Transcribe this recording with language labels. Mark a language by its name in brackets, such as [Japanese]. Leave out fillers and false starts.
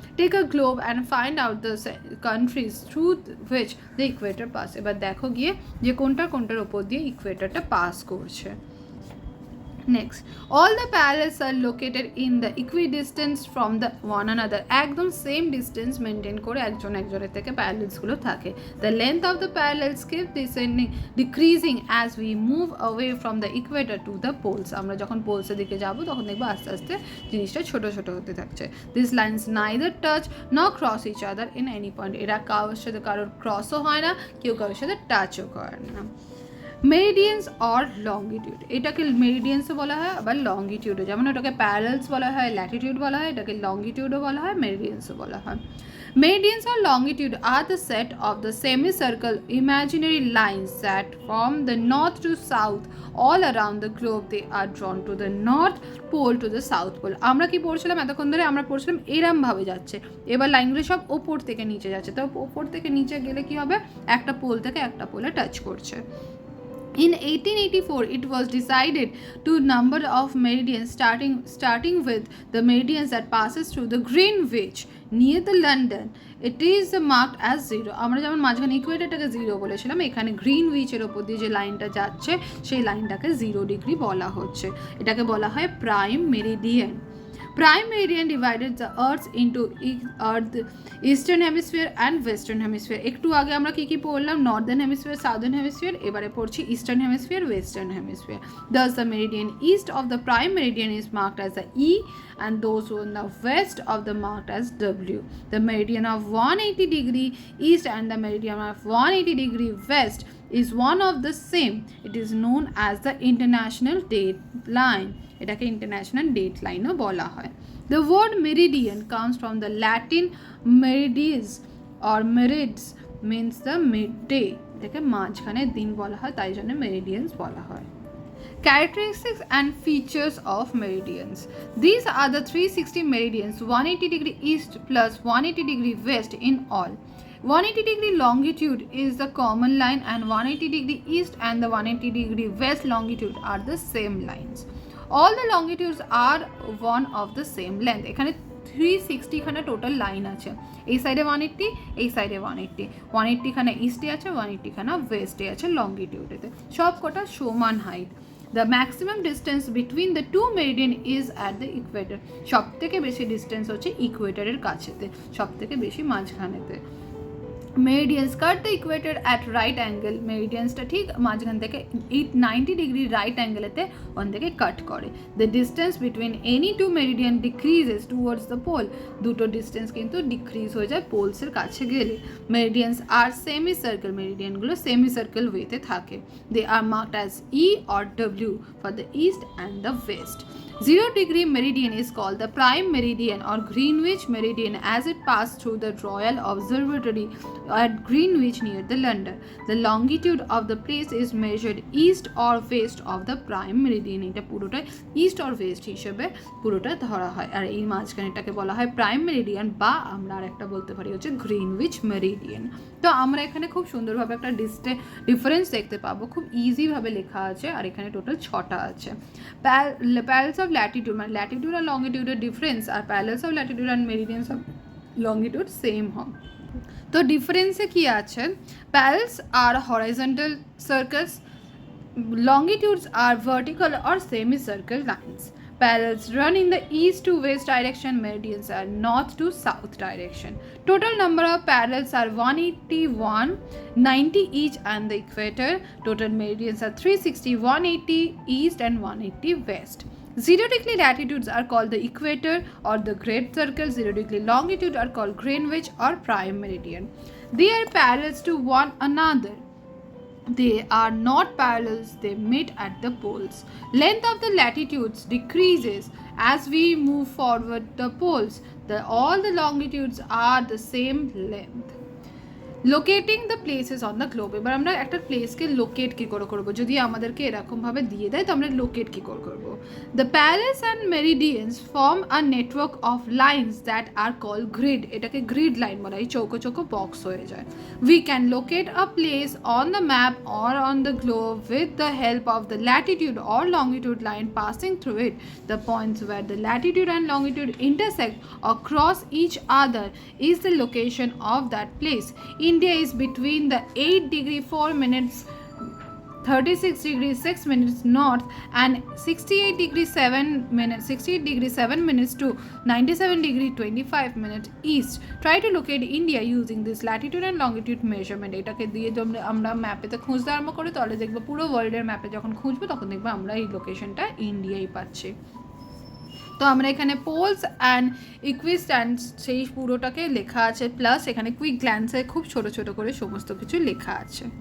[English] Take a globe and find out the countries through which the equator pass. [Bangla] এবার দেখো গিয়ে যে কোনটার উপর দিয়ে ইকুয়েটরটা পাস করছে। [English] Next, all the parallels are located in the equidistance from the one another. [Bangla] একদম সেম ডিস্টেন্স মেনটেন করে একজনের থেকে প্যারালেলসগুলো থাকে। [English] The length of the parallels keep descending, decreasing as we move away from the equator to the poles. [Bangla] আমরা যখন পোলসের দিকে যাব তখন দেখবো আস্তে আস্তে জিনিসটা ছোট হতে থাকছে। [English] These lines neither touch nor cross each other in any point. [Bangla] এরা কারোর সাথে কারোর ক্রসও হয় না, কেউ কারোর সাথে টাচও করে না। মেরিডিয়ানস অর লংগিটিউড, এটাকে মেরিডিয়ানসও বলা হয় আবার লংগিটিউডও, যেমন এটাকে প্যারালেলস বলা হয়, ল্যাটিটিউড বলা হয়, এটাকে লংগিটিউডও বলা হয়, মেরিডিয়ানসও বলা হয়। [English] Meridians or longitude are the set of the semicircle imaginary lines that from the north to south all around the globe. They are drawn to the north pole to the south pole. [Bangla] আমরা কি পড়ছিলাম এতক্ষণ ধরে, আমরা পড়ছিলাম এরম ভাবে যাচ্ছে, এবার লাইনগুলো সব ওপর থেকে নিচে যাচ্ছে, তো ওপর থেকে নিচে গেলে কি হবে, একটা পোল থেকে একটা পোলে টাচ করছে। [English] In 1884, it was decided to number of meridians starting with the meridians that passes through the Greenwich near the London. It is marked as 0. [Bangla] আমরা যেমন মাঝখানে ইকুয়েটরটাকে 0 বলেছিলাম, এখানে গ্রিনউইচের ওপর দিয়ে যে লাইনটা যাচ্ছে সেই লাইনটাকে 0 ডিগ্রি বলা হচ্ছে, এটাকে বলা হয় prime Meridien. [English] Prime meridian divided the earth into earth eastern hemisphere and western hemisphere. [Bangla] একটু আগে আমরা কি পড়লাম, [English] northern hemisphere, southern hemisphere, [Bangla] এবারে পড়ছি [English] eastern hemisphere, western hemisphere. Thus the meridian east of the prime meridian is marked as the E and those on the west of the marked as W. The meridian of 180 degree east and the meridian of 180 degree west is one of the same. It is known as the international date line. [Bangla] এটাকে international date লাইনও বলা হয়। [English] the word meridian comes from the Latin meridies or merids means the midday, [Bangla] এটাকে মাঝখানে দিন বলা হয়, তাই জন্য মেরিডিয়ানস বলা হয়। [English] Characteristics and features of meridians. These are the 360 meridians, 180 degree east plus 180 degree west in all. 180 degree longitude is the common line and 180 degree east and the 180 degree west longitude are the same lines. All the longitudes are one of the same length. [Bangla] এখানে 360 খানা total line আছে, এই সাইডে 180, এই সাইডে 180, 180 খানা ইস্টে আছে, 180 খানা ওয়েস্টে আছে লংগিটিউডেতে, সব কটা সমান height. [English] The maximum distance between the two meridian is at the equator. [Bangla] সব থেকে বেশি ডিস্টেন্স হচ্ছে ইকুয়েটরের কাছেতে, সব থেকে বেশি মাঝখানেতে। [English] meridians cut the equator at right angle, [Bangla] মেরিডিয়ানসটা ঠিক মাঝখান থেকে 90 ডিগ্রি রাইট অ্যাঙ্গেলেতে ওখান থেকে কাট করে। [English] the distance between any two meridian decreases towards the pole, [Bangla] দুটো ডিস্টেন্স কিন্তু ডিক্রিজ হয়ে যায় পোলসের কাছে গেলে। [English] meridians are semicircle, [Bangla] মেরিডিয়ানগুলো সেমি সার্কেল ওয়েতে থাকে। [English] They are marked as E or W for the east and the west. 0 degree meridian is called the prime meridian or Greenwich meridian as it passed through the Royal Observatory at Greenwich near the London. The longitude of the place is measured east or west of the prime meridian. [Bangla] এটা পুরোটা east or West হিসেবে পুরোটা ধরা হয়, আর এই মাঝখানেটাকে বলা হয় prime Meridien, বা আমরা আর একটা বলতে পারি হচ্ছে গ্রিনউইচ মেরিডিয়ান। তো আমরা এখানে খুব সুন্দরভাবে একটা ডিফারেন্স দেখতে পাবো, খুব ইজিভাবে লেখা আছে, আর এখানে টোটাল 6টা আছে। প্যারেলস অফ ল্যাটিটিউড, মানে Latitude আর লংগিটিউডের difference, আর প্যারেলস of Latitude and meridians of longitude same হয়। তো ডিফারেন্সে কি আছে, [English] Parallels আর horizontal circles, longitudes are vertical or semicircle lines. Parallels run in the east to west direction, meridians are north to south direction. Total number of parallels are 181, 90 each and the equator. Total meridians are 360, 180 east and 180 west. 0 degree latitudes are called the equator or the great circle. 0 degree longitude are called Greenwich or prime meridian. They are parallels to one another. they are not parallels, they meet at the poles. Length of the latitudes decreases as we move forward the poles. All the longitudes are the same length. Locating the places on the globe. [Bangla] এবার আমরা একটা প্লেসকে locate কী করে করবো, যদি আমাদেরকে এরকমভাবে দিয়ে দেয় তো আমরা লোকেট কী করে করবো। [English] The parallels and meridians form a network of lines that are call grid. [Bangla] এটাকে গ্রিড লাইন বলা, এই চৌকো চৌকো বক্স হয়ে যায়। [English] We can locate a place on the map or on the globe with the help of the latitude or longitude line passing through it. The points where the latitude and longitude intersect or cross each other is the location of that place. India is between the 8°4', 36°6' north and 68°7' to 97°25' east. Try to locate India using this latitude and longitude measurement. [Bangla] এটাকে দিয়ে আমরা ম্যাপেতে খুঁজতে আরম্ভ করি, তাহলে দেখবো পুরো ওয়ার্ল্ডের ম্যাপে যখন খুঁজবো তখন দেখবো আমরা এই লোকেশনটা ইন্ডিয়াই পাচ্ছি। তো আমরা এখানে পোলস অ্যান্ড ইকুইস্ট্যান্ড সেই পুরোটাকে লেখা আছে, প্লাস এখানে কুইক গ্ল্যান্সে খুব ছোট ছোট করে সমস্ত কিছু লেখা আছে।